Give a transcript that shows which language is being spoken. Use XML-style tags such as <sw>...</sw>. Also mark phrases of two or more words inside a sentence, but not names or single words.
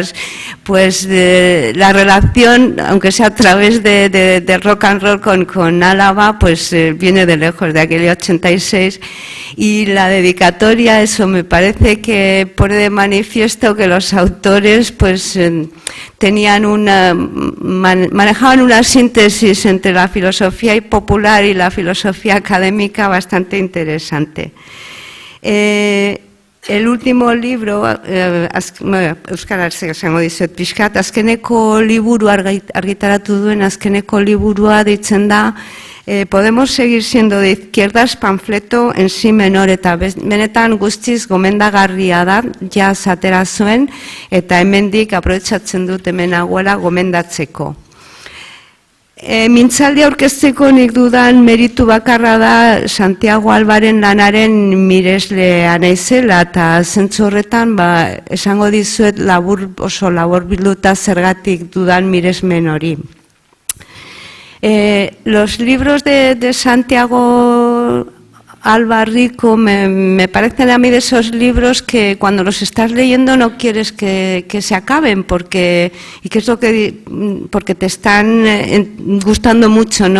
<es>la relación, aunque sea a través de</es> <en>rock and roll</en> <es>con Álava, pues viene de lejos, de aquel 86, y la dedicatoria, eso me parece que pone de manifiesto que los autores pues tenían manejaban una síntesis entre la filosofía popular y la filosofía académica bastante interesante. El último libro,</es> <eu>euskaraz esango dizuet pixkat, azkeneko liburua argitaratu duen azkeneko liburua deitzen da Podemos seguir siendo de izquierdas, panfleto en si menor, eta benetan guztiz gomendagarria da, jaz atera zuen, eta hemendik aprobetxatzen dut hemen aguela gomendatzeko. Mintzaldi aurkezteko nik dudan meritu bakarra da Santiago Albaren lanaren mireslea naizela, eta zentzu horretan esango dizuet oso labur bilduta zergatik dudan miresmen hori.</eu> <es>Los libros de Santiago Albarrico me parecen a mí de esos libros que cuando los estás leyendo no quieres que se acaben porque te están gustando mucho, ¿no?</es>